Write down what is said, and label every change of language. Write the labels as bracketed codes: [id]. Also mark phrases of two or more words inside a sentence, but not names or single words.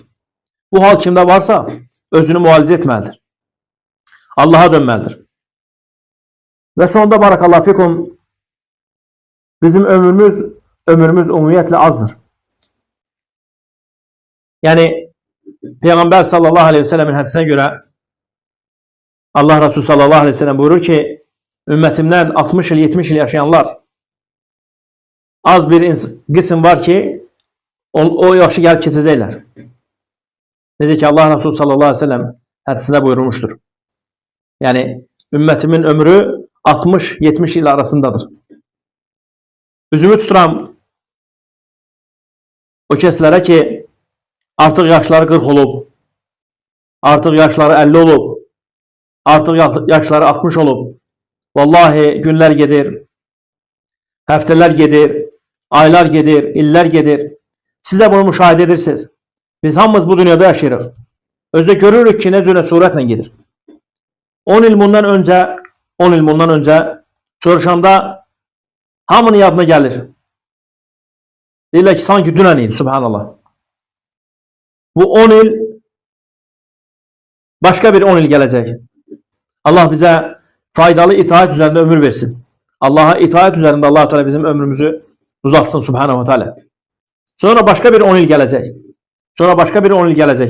[az] Bu hal kimdə varsa, özünü müalicə etməlidir. Allaha dönməlidir. Və sonunda [ar] بارك الله فيكم, [az] bizim ömrümüz ümumiyyətlə azdır. Yəni, [tr] Peygamber [ar] صلى الله عليه وسلم [tr] hadisine göre Allah Resulü [ar] صلى الله عليه وسلم [tr] buyurur ki ümmetimden 60 yıl 70 yıl yaşayanlar az bir kısım var ki o yaşı gelip keçecekler. Dedi ki Allah Resulü [ar] صلى الله عليه وسلم [tr] hadisinde buyurmuştur. Yani ümmetimin ömrü 60-70 yıl arasındadır. [az] Üzümü tuturam o keslere ki artık yaşları 40 olup, artık yaşları 50 olup, artık yaşları 60 olup, vallahi günler gedir, haftalar gedir, aylar gedir, iller gedir. Siz de bunu müşahede edirsiniz. Biz hamımız bu dünyada yaşayırıq. Özde görürük ki ne cürə surətlə gedir. 10 il bundan önce soruşanda hamının yadına gelir. Deyirlər ki sanki dünən idi, subhanallah. [tr] Bu 10 il başka bir 10 il gelecek. Allah bize faydalı itaat üzerinde ömür versin. Allah'a itaat üzerinde Allah Teala bizim ömrümüzü uzatsın [ar] سبحانه وتعالى. [tr] Sonra başka bir 10 il gelecek. Sonra başka bir 10 il gelecek.